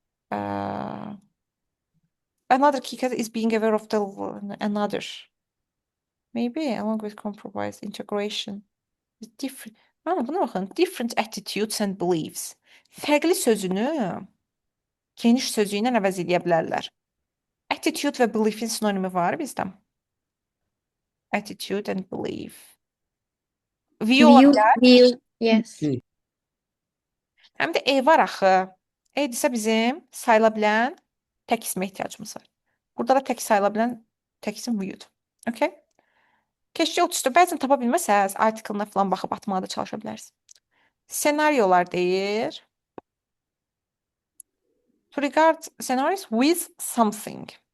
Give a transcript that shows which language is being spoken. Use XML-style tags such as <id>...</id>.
<en>Another key character is being aware of the another. Maybe along with compromise, integration. Different.</en> <az>Buna baxın.</az> <en>Different attitudes and beliefs.</en> <az>Fərqli sözünü geniş sözü ilə əvəz edə bilərlər. Attitude və beliefin sinonimi var bizdə.</az> <en>Attitude and belief. View ola bilər. Yes.</en> <az>Həm də E var axı. E desə bizim sayıla bilən tək ismə ehtiyacımız var. Burada da tək sayıla bilən tək isim view'dur. Okay? Keçici 34. Bəzən tapa bilməsəz, artikelına falan baxıb atmağa da çalışa bilərsiniz. Senaryolar deyir.</az> <en>To regard scenarios with something.</en>